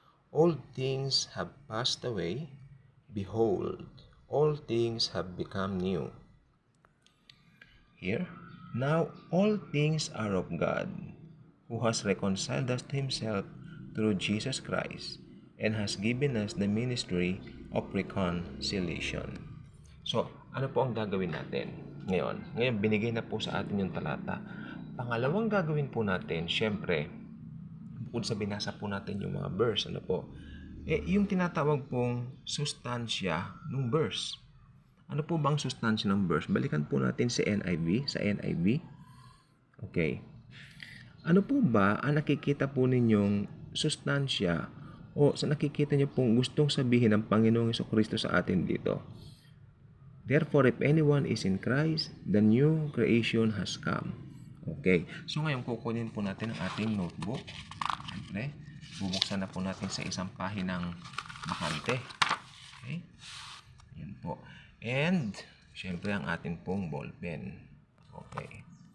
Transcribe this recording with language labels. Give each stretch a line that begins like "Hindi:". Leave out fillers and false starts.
English: Old things have passed away. Behold, all things have become new. Here, now all things are of God, who has reconciled us to Himself through Jesus Christ, and has given us the ministry of reconciliation.
Filipino: So, ano po ang gagawin natin ngayon? Ngayon, binigay na po sa atin yung talata. Pangalawang gagawin po natin, syempre, bukod sa binasa po natin yung mga verse, ano po? Yung tinatawag pong sustansya ng verse. Ano po bang sustansya ng verse? Balikan po natin sa NIV. Okay. Ano po ba ang nakikita po ninyong sustansya o sa nakikita niyo pong gustong sabihin ng Panginoong Jesucristo sa atin dito?
English: Therefore, if anyone is in Christ, the new creation has come.
Filipino: Okay. So ngayon, kukunin po natin ang ating notebook. Siyempre, bubuksan na po natin sa isang pahinang bakante. Okay. Yan po. And, siyempre, ang ating pong ballpen. Okay.